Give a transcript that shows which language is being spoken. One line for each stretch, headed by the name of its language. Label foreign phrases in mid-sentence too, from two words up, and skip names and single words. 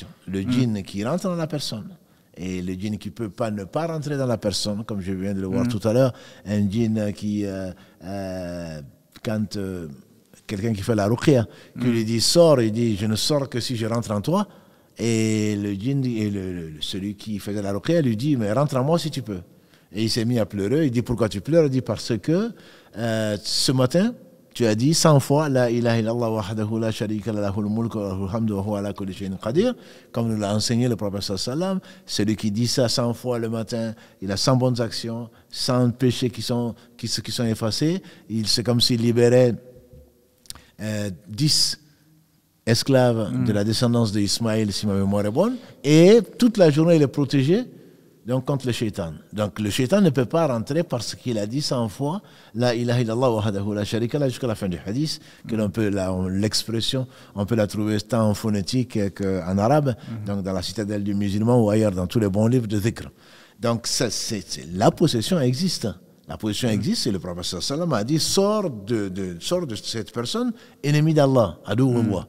French: Le djinn qui rentre dans la personne, et le djinn qui ne peut pas ne pas rentrer dans la personne, comme je viens de le voir tout à l'heure, un djinn qui, quand quelqu'un qui fait la ruqya, qui lui dit sors, il dit je ne sors que si je rentre en toi, et le djinn, et celui qui faisait la ruqya lui dit mais rentre en moi si tu peux. Et il s'est mis à pleurer, il dit pourquoi tu pleures? Il dit parce que ce matin, tu as dit 100 fois
Arabic: لا إله إلا الله وحده لا شريك له له الملك وله الحمد وهو على كل شيء قدير,
French: comme nous l'a enseigné le prophète
Arabic: صلى الله عليه وسلم.
French: Celui qui dit ça 100 fois le matin, il a 100 bonnes actions, 100 péchés qui sont effacés. C'est comme s'il libérait 10 esclaves de la descendance d'Ismaël, si ma mémoire est bonne, et toute la journée il est protégé donc contre le shaitan. Donc le shaitan ne peut pas rentrer parce qu'il a dit 100 fois
Arabic: لا إله إلا الله وحده لا شريك له
French: jusqu'à la fin du hadith, que l'on peut l'expression, on peut la trouver tant en phonétique qu'en arabe, donc dans la citadelle du musulman ou ailleurs dans tous les bons livres de dhikr. Donc ça, la possession existe. La possession existe et le prophète
Arabic: صلى الله عليه وسلم
French: a dit sors de cette personne, ennemi d'Allah, adouullah.